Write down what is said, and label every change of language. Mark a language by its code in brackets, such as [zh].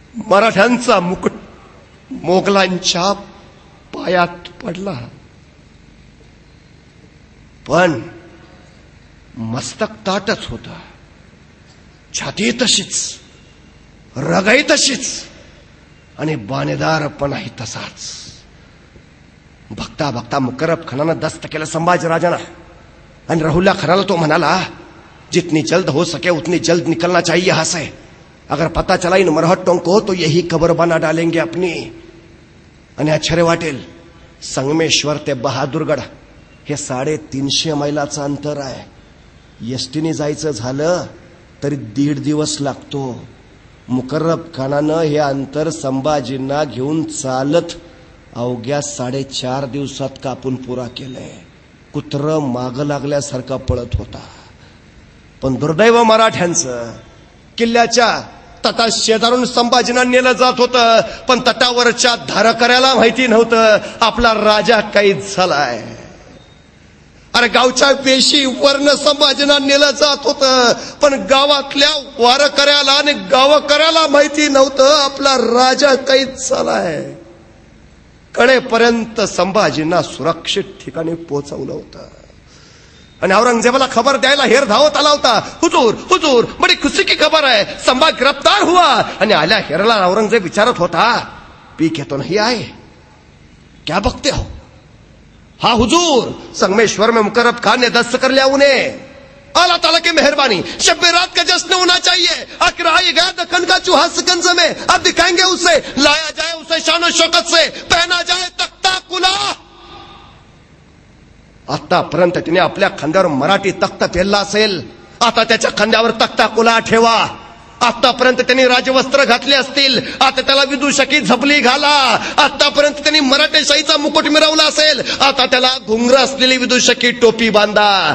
[mr] मराठ्यांचा मुकुट मोगलांच्या पायात पडला, पण मस्तक ताटच होता, छाती तशीच, रगाई तशीच आणि बाणेदारपणाही तसाच. बघता बघता मुकर्रब खानानं दस्त केलं संभाजीराजांना आणि राहुल्ला खानाला तो म्हणाला, [hi] जितनी जल्द हो सके उतनी जल्द निकलना चाहिए यहां से. अगर पता चला इन मरहट्टों को तो यही कब्र बना डालेंगे अपनी. [mr] आणि आश्चर्य वाटेल, संगमेश्वर ते बहादूरगड हे 350 मैलाचं अंतर आहे. एसटीने जायचं झालं तरी 1.5 दिवस लागतो. मुकर्रब खानानं हे अंतर संभाजींना घेऊन चालत अवघ्या 4.5 दिवसात कापून पुरा केलंय. कुत्रं मागं लागल्यासारखा पळत होता. पण दुर्दैव मराठ्यांचं, किल्ल्याच्या तटा शेजारून संभाजींना नेलं जात होतं, पण तटावरच्या धारकऱ्याला माहिती नव्हतं आपला राजा कैद झालाय. अरे गावच्या वेशी वर्ण संभाजींना नेलं जात होतं, पण गावातल्या वारकऱ्याला आणि गावकऱ्याला माहिती नव्हतं आपला राजा कैद झालाय. कडेपर्यंत संभाजींना सुरक्षित ठिकाणी पोहोचवलं होतं आणि औरंगजेबाला खबर द्यायला हेर धावत आला होता. [hi] हुजूर हुजूर बडी खुशी की खबर है, संभा गिरफ्तार हुआ. [mr] आणि आल्या हेरला औरंगजेब विचारत होता, [hi] पी के तो नहीं आए, क्या बकते हो? हाँ हुजूर, संगमेश्वर में मुकर्रब खान ने दस्त कर लिया उन्हें. अल्लाह ताला की मेहरबानी, शब रात का जश्न होना चाहिए. आखिर आई गया दक्कन का चूहा सिकंज में, अब दिखाएंगे उसे, लाया जाए उसे शान शौकत से, पहना जाए तख्ता कुला. [mr] आतापर्यंत तिने आपल्या खांद्यावर मराठी तख्त पेरला असेल, आता त्याच्या खांद्यावर तख्ता कुला ठेवा. आतापर्यंत त्यांनी राजवस्त्र घातले असतील, आता त्याला विदूषकी झपली घाला. आतापर्यंत त्यांनी मराठेशाहीचा मुकुट मिरवला असेल, आता त्याला घुंगर असलेली विदूषकी टोपी बांधा.